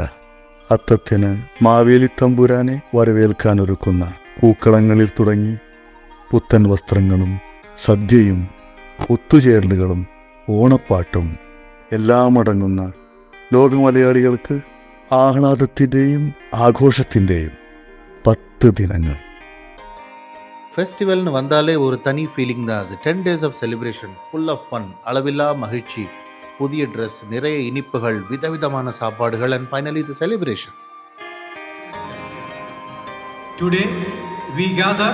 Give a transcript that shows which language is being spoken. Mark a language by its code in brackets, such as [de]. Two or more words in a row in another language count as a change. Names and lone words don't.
[ml] അത്തത്തിന് മാവേലി തമ്പുരാനെ വരവേൽക്കാനൊരുക്കുന്ന പൂക്കളങ്ങളിൽ തുടങ്ങി പുത്തൻ വസ്ത്രങ്ങളും സദ്യയും ഒത്തുചേരലുകളും ഓണപ്പാട്ടും എല്ലാം അടങ്ങുന്ന ലോകമലയാളികൾക്ക് ആഹ്ലാദത്തിൻ്റെയും ആഘോഷത്തിൻ്റെയും 10 ദിനങ്ങൾ. [ta] ஃபெஸ்டிவல்னு வந்தாலே ஒரு தனி ஃபீலிங் தான் அது. [en] 10 days of celebration, full of fun, [ta] அளவில்லா மகிழ்ச்சி, புதிய ட்ரெஸ், நிறைய இனிப்புகள், விதவிதமான சாப்பாடுகள், [en] and finally the celebration. Today we gather